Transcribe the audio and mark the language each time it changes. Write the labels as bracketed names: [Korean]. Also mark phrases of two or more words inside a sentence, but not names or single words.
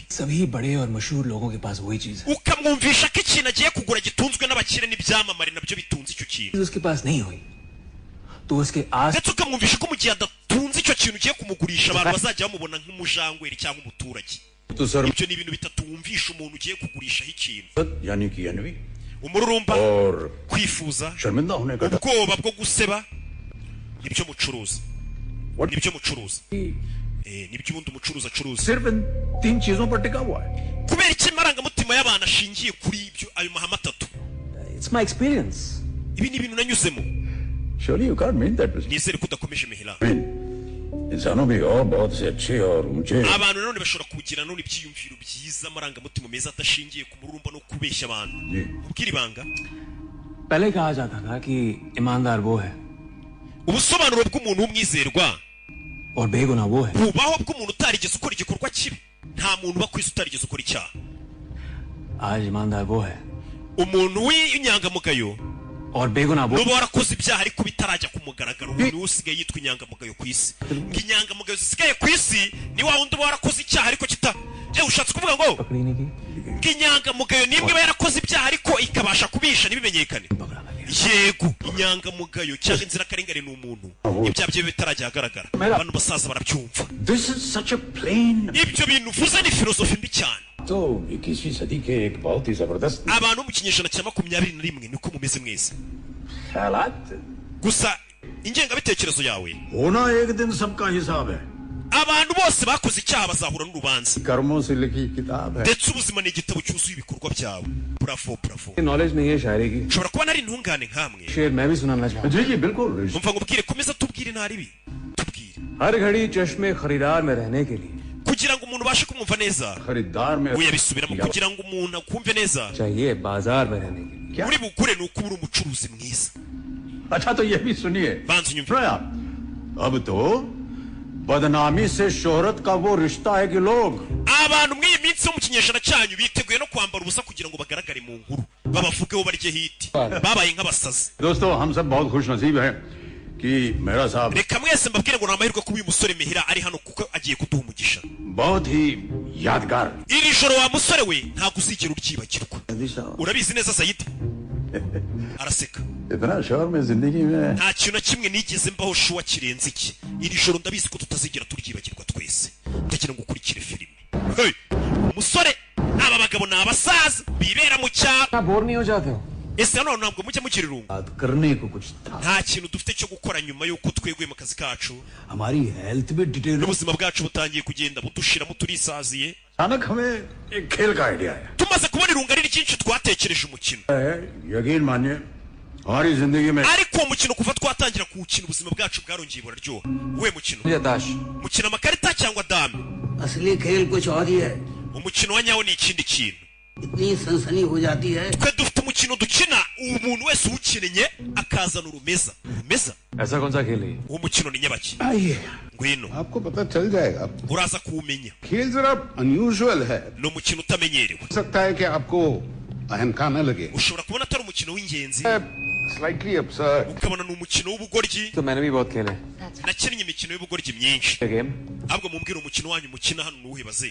[Hindi] सभी बड़े और मशहूर लोगों के पास वही चीज है [Kinyarwanda] ukamwumvisha ko ikintu agiye kugura gitunzwe n'abakire n'ibyamamare nabyo bitunze icyo kintu [Hindi] उसके पास नहीं हुई तो उसके आस [Kinyarwanda] ndetse ukamwumvisha ko mu gihe adatunze icyo kintu ugiye kumugurisha abantu bazajya bamubona nk'umujangweri cyangwa umuturage. Ibyo ni ibintu bitatu wumvisha umuntu ugiye kugurishaho ikintu. [Hindi] यानी कि अनवी [Kinyarwanda] umururumba, [Hindi] और [Kinyarwanda] kwifuza, [Hindi] शर्मिंदा होने का [Kinyarwanda] ubwoba bwo guseba, nibyo mucuruza. Nibyo mucuruza. Nibyo ubundi umucuruzi acuruza. [Hindi] सिर्फ इन 3 चीजों पर टिका हुआ है. [Kinyarwanda] Kubera iki marangamutima y'abantu ashingiye kuri ibyo ayo mahame atatu? [English] It's my experience. [Kinyarwanda] Ibi ni ibintu nanyuzemo. [English] Surely you can't mean that. [Kinyarwanda] Nizere ko udakomeje mihila. [Hindi] इंसानों भी और बहुत से अच्छे और ऊंचे [Kinyarwanda] abantu none bashobora kugira none ibyiyumviro byiza amarangamutima meza atashingiye ku mururumba no kubeshya abantu. Ubwira ibanga. [Hindi] पहले कहा जाता था कि ईमानदार वो है [Kinyarwanda] ubusobanuro bw'umuntu w'umwizerwa [Hindi] और बेगुनाह वो है. [Kinyarwanda] bubaho bw'umuntu utarigeze ukora igikorwa kibi. Nta muntu uba ku isi utarigeze ukora icyaha. [Hindi] आज ईमानदार वो है [Kinyarwanda] umuntu w'inyangamugayo [Hindi] और बेगुनाह वो. [Kinyarwanda] nuba warakoze ibyaha ariko bitarajya ku mugaragaro umuntu usigaye yitwa inyangamugayo ku isi. Inyangamugayo zisigaye ku isi ni wa wundi uba warakoze icyaha ariko ushatse kuvuga ngo [Hindi] पकड़ी नहीं की. [Kinyarwanda] inyangamugayo nimwe iba yarakoze ibyaha ariko ikabasha kubisha ntibimenyekane. Yego, inyangamugayo cyangwa inzirakarengane ni umuntu ibyaha bye bitarajya ahagaragara. Abantu basaza barabyumva. [English] This is such a plain. [Kinyarwanda] Ibyo bintu uvuze ni filozofi mbi cyane. [Hindi] तो 21वीं सदी के एक बहुत ही जबरदस्त [Kinyarwanda] abantu mu kinyejana cya 21 niko mumeze mwese. [Hindi] ख्यालात [Kinyarwanda] Gusa ingengabitekerezo yawe [Hindi] होना एक दिन सबका हिसाब है. [Kinyarwanda] abantu bose bakoze icyaha bazahura n'urubanza. [Hindi] कर्मों से लिखी किताब है. [Kinyarwanda] Ndetse ubuzima ni igitabo cyuzuye ibikorwa byawe. [English] Bravo, bravo. [Hindi] नॉलेज नहीं है शायरी की. [Kinyarwanda] Ushobora kuba nari intungane nkamwe. [Hindi] शेर मैं भी सुनाना चाहूँ. जी जी बिल्कुल. [Kinyarwanda] Umva ngubwire, komeza tubwire ntaribi. Tubwire. [Hindi] हर घड़ी चश्मे खरीदार में रहने के लिए [Kinyarwanda] Kugira ngo umuntu bashe kumva neza. [Hindi] खरीदार में [Kinyarwanda] Uyabisubiramo kugira ngo umuntu akumve neza. [Hindi] चाहिए बाजार में रहने के लिए. [Kinyarwanda] Uri bukure ni uko uri umucuruzi mwiza. [Hindi] अच्छा तो ये भी सुनिए. [Kinyarwanda] Banza unyumve. [Hindi] सुनो आप. अब तो बदनामी से शोहरत का वो रिश्ता है कि लोग [Kinyarwanda] abantu muri iyi minsi yo mu kinyejana cyanyu biteguye no kwambara ubusa kugira ngo bagaragare mu nkuru babavugeho barye hiti babaye nk'abasazi. [Hindi] दोस्तों हम सब बहुत खुश नसीब हैं कि मेरा साहब [Kinyarwanda] reka mwese mbabwire ngo ni amahirwe kuba uyu musore Mihira ari hano kuko agiye kuduha umugisha. [Hindi] बहुत ही यादगार. [Kinyarwanda] iri joro wa musore we ntabwo uzigera uryibagirwa. urabizi neza Sayidi? araseka. [Hindi] इतना शोर में जिंदगी में [Kinyarwanda] nta kintu na kimwe nigeze mbaho shuwa kirenze iki. iri joro ndabizi ko tutazigera turyibagirwa twese. ndagira ngo ukurikire filime. Hey! umusore aba bagabo ni abasaza bibera mu cyaro. [Hindi] आप बोर नहीं हो जाते हो? [Kinyarwanda] ese hano ntabwo mujya mugira irungu? [Hindi] बात करने को कुछ था. [Kinyarwanda] nta kintu dufite cyo gukora nyuma y'uko tweguye mu kazi kacu [Hindi] हमारी हेल्थ भी डिटेल [Kinyarwanda] n'ubuzima bwacu butangiye kugenda budushiramo turisaziye. [Hindi] अचानक हमें एक खेल का आइडिया आया. [Kinyarwanda] tumaze kubona irungu ari ryinshi twatekereje umukino. [Hindi] यकीन मानिए हमारी जिंदगी में [Kinyarwanda] ariko uwo mukino kuva twatangira kuwukina ubuzima bwacu bwarongeye buraryoha. uwe mukino [Hindi] मुझे ताश. [Kinyarwanda] mukina amakarita cyangwa dame? [Hindi] असली खेल कुछ और ही है. [Kinyarwanda] umukino wa nyawo ni ikindi kintu. [Hindi] इतनी सनसनी हो जाती है. [Kinyarwanda] twe dufite umukino dukina umuntu wese uwukinnye akazana urumeza. urumeza [Hindi] ऐसा कौन सा खेल है? [Kinyarwanda] uwo mukino ni nyabaki? [Hindi] आइए [Kinyarwanda] ngwino [Hindi] आपको पता चल जाएगा. [Kinyarwanda] uraza kuwumenya. [Hindi] खेल जरा अनयूजुअल है. [Kinyarwanda] ni umukino utamenyerewe. [Hindi] हो सकता है कि आपको अहम का न लगे. [Kinyarwanda] ushobora kubona atari umukino w'ingenzi [English] स्लाइटली absurd. [Kinyarwanda] ukabona ni umukino w'ubugoryi. [Hindi] तो मैंने भी बहुत खेले. [Kinyarwanda] nakinnye imikino y'ubugoryi myinshi. [Hindi] गेम. [Kinyarwanda] ahubwo mumbwire umukino wanyu mukina hano nuwuhe baze?